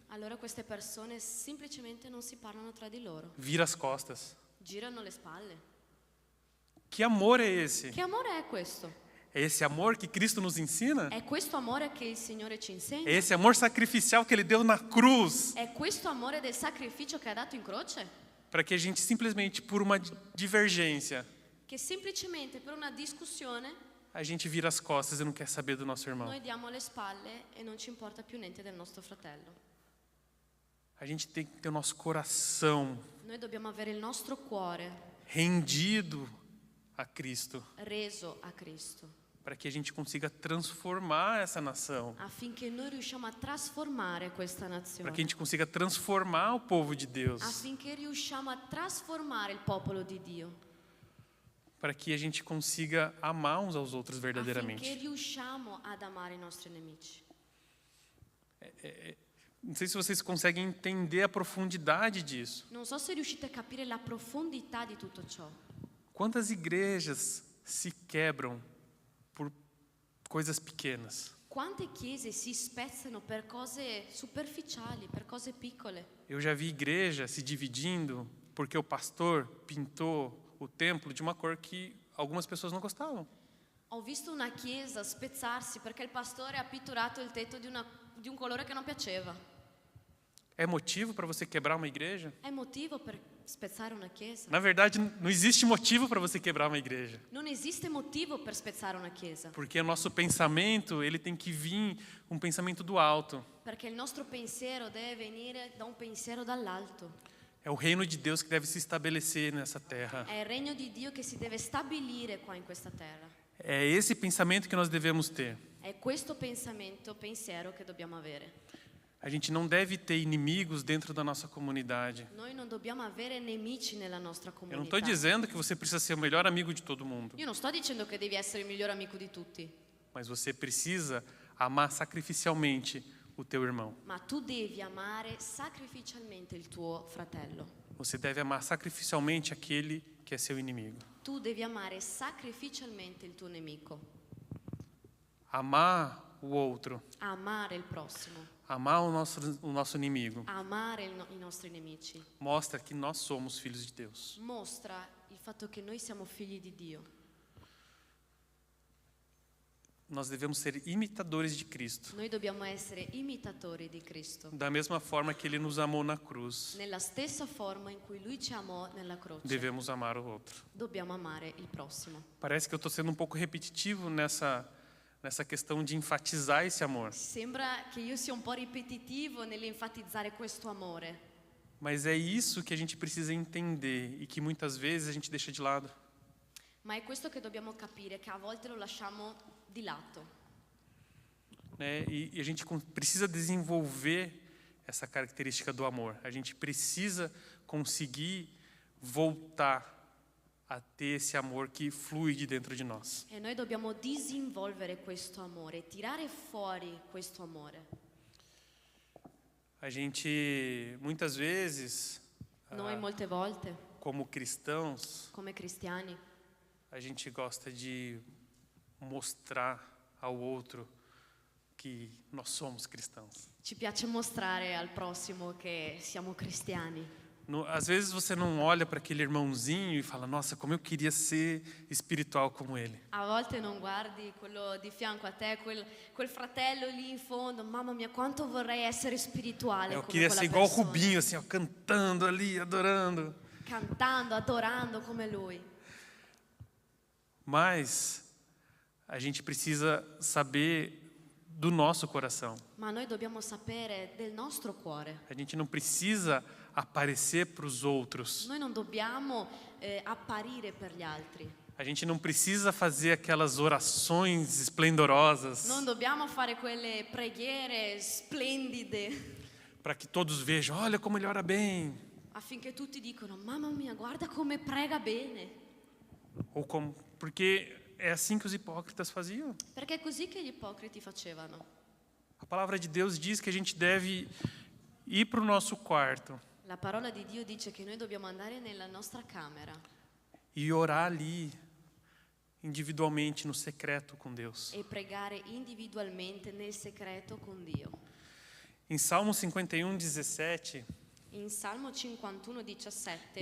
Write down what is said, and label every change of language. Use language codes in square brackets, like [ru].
[it] Allora queste persone semplicemente non si parlano tra di loro, [pt] vira as costas. [it] girano le spalle. [pt] Que amor é esse? [it] Che amore è questo? [pt] É esse amor que Cristo nos ensina? [it] È questo amore che il Signore ci [pt] É [it] insegna? [pt] esse amor sacrificial que Ele deu na cruz [it] È questo amore del sacrificio che ha dato in croce? [pt] para que a gente simplesmente por uma divergência [it] che semplicemente per una discussione [pt] a gente vira as costas e não quer saber do nosso irmão. [it] noi diamo le spalle e non ci importa più niente del nostro fratello. [pt] A gente tem que ter o nosso coração [it] Noi dobbiamo avere il nostro cuore [pt] rendido a Cristo, [it] reso a Cristo, [pt] para que a gente consiga transformar essa nação, [it] affinché noi riusciamo a trasformare questa [pt] para [it] nazione, [pt] que a gente consiga transformar o povo de Deus, [it] affinché riusciamo a trasformare il popolo di Dio, [pt] para que a gente consiga amar uns aos outros [it] affinché [pt] verdadeiramente. [it] riusciamo ad amare i nostri nemici. [pt] Não sei se vocês conseguem entender a profundidade disso. [it] Non so se riuscite a capire la profondità di tutto ciò. [pt] Quantas igrejas se quebram por coisas pequenas? [it] Quante chiese si spezzano per cose superficiali, per cose piccole. [pt] Eu já vi igreja se dividindo porque o pastor pintou o templo de uma cor que algumas pessoas não gostavam. [it] Ho visto una chiesa spezzarsi perché il pastore ha pitturato il tetto di un colore che non piaceva. [pt] É motivo para você quebrar uma igreja? [it] È motivo per spezzare una chiesa? [pt] Na verdade, não existe motivo para você quebrar uma igreja. [it] Non esiste motivo per spezzare una chiesa, [pt] Porque o nosso pensamento, ele tem que vir um pensamento do alto. [it] perché il nostro pensiero deve venire da un pensiero dall'alto. [pt] É o reino de Deus que deve se estabelecer nessa terra. [it] È il regno di Dio che si deve stabilire qua in questa terra. [pt] É esse pensamento que nós devemos ter. [it] È questo pensiero che dobbiamo avere. [pt] A gente não deve ter inimigos dentro da nossa comunidade. [it] Noi non dobbiamo avere nemici nella nostra [pt] Eu não [it] comunità. [pt] estou dizendo que você precisa ser o melhor amigo de todo mundo, [it] Io non sto dicendo che devi essere il miglior amico di tutti, [pt] mas você precisa amar sacrificialmente o teu irmão. [it] ma tu devi amare sacrificialmente il tuo fratello. [pt] Você deve amar sacrificialmente aquele que é seu inimigo. [it] Tu devi amare sacrificialmente il tuo nemico. [pt] Amar o outro, [it] Amare il prossimo, [pt] amar o nosso inimigo, [it] amare i nostri nemici, [pt] mostra que nós somos filhos de Deus. [it] mostra il fatto che noi siamo figli di Dio. [pt] Nós devemos ser imitadores de Cristo, [it] Noi dobbiamo essere imitatori di Cristo, [pt] da mesma forma que Ele nos amou na cruz. [it] nella stessa forma in cui Lui ci amò nella croce. [pt] Devemos amar o outro. [it] Dobbiamo amare il prossimo. [pt] Parece que eu estou sendo um pouco repetitivo nessa questão de enfatizar esse amor, [it] Sembra che io sia un po' ripetitivo nell'enfatizzare questo amore, [pt] mas é isso que a gente precisa entender e que muitas vezes a gente deixa de lado. [it] ma è questo che dobbiamo capire, che a volte lo lasciamo di lato. [pt] Né? E a gente precisa desenvolver essa característica do amor. A gente precisa conseguir voltar a ter esse amor que flui de dentro de nós. [it] E noi dobbiamo disinvolvere questo amore, tirare fuori questo amore. [pt] A gente, muitas vezes, [it] Noi molte volte, [pt] como cristãos, [it] come cristiani, [pt] a gente gosta de mostrar ao outro que nós somos cristãos. [it] ci piace mostrare al prossimo che siamo cristiani. [pt] Às vezes você não olha para aquele irmãozinho e fala, nossa, como eu queria ser espiritual como ele. [it] A volte non guardi quello di fianco a te, quel fratello lì in fondo, mamma mia, quanto vorrei essere spirituale [pt] Eu [it] come [pt] queria [it] quella [pt] ser igual o [it] persona. [pt] Rubinho, assim, ó, cantando ali, adorando. [it] Cantando, adorando come lui. [pt] Mas a gente precisa saber do nosso coração. [it] Ma noi dobbiamo sapere del nostro cuore. [pt] A gente não precisa aparecer para os outros. [it] Noi non dobbiamo apparire per gli altri. [pt] A gente não precisa fazer aquelas orações esplendorosas [it] Non dobbiamo fare quelle preghiere splendide [pt] para que todos vejam, olha como ele ora bem. [it] affinché tutti dicono, mamma mia, guarda come prega bene. [pt] Ou como, porque é assim que os hipócritas faziam. [it] Perché è così che gli ipocriti facevano. [pt] A palavra de Deus diz que a gente deve ir para o nosso quarto [it] La parola di Dio dice che noi dobbiamo andare nella nostra camera [pt] e orar ali, individualmente, no secreto com Deus. [it] e pregare individualmente nel segreto con Dio. [pt] Em Salmo 51, 17, [it] In Salmo 51:17